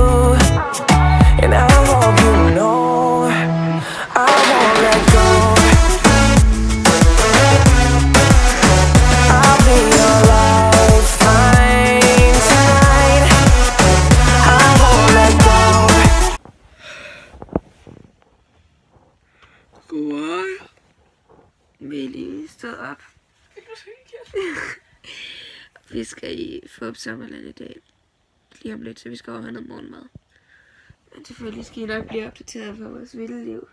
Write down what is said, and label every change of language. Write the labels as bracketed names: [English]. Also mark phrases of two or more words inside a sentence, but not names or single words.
[English] And I hope you know I won't let go. I'll be your lifeline tonight. I won't let go. [Danish] Godmorgen. Vi er lige stået op. Vi skal i Fup Sommerland i dag. Lige om lidt, så vi skal over have noget morgenmad. Men selvfølgelig skal I nok blive opdateret på vores vilde liv.